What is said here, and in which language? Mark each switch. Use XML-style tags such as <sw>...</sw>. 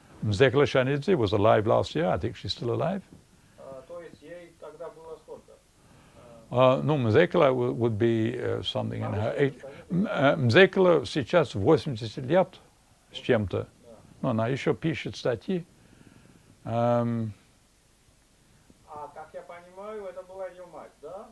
<en>Mzekla Shanidze was alive last year. I think she's still alive.</en> <ru>То есть ей тогда было сколько?</ru> <en>No, Mzekla would be something in her age.</en> <ru>Mzekla сейчас 80 лет с чем-то. Но она еще пишет статьи. Как я понимаю, это была ее мать, да?</ru>